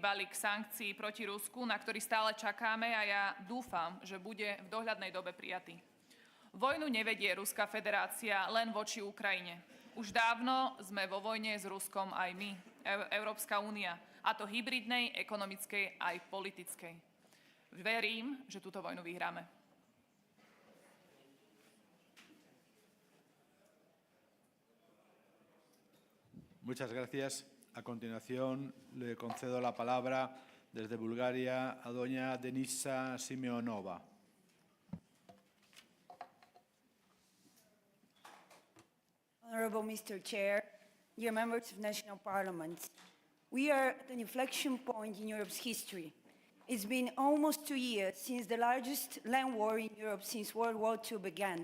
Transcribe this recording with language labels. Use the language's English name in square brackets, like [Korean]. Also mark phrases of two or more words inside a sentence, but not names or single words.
[Slovak] balík sankcií proti Rusku, na ktorý stále čakáme a ja dúfam, že bude v dohľadnej dobe prijatý. Vojnu nevedie Ruská federácia len voči Ukrajine. Už dávno sme vo vojne s Ruskom aj my, Európska únia, a to hybridnej, ekonomickej aj politickej. Verím, že túto vojnu vyhráme. [Spanish] Muchas gracias. A continuación le concedo la palabra desde Bulgaria a doña Denisa Simeonova. [English] Honorable Mr. Chair, dear members of national parliaments, we are at an inflection point in Europe's history. It's been almost 2 years since the largest land war in Europe since World War II began.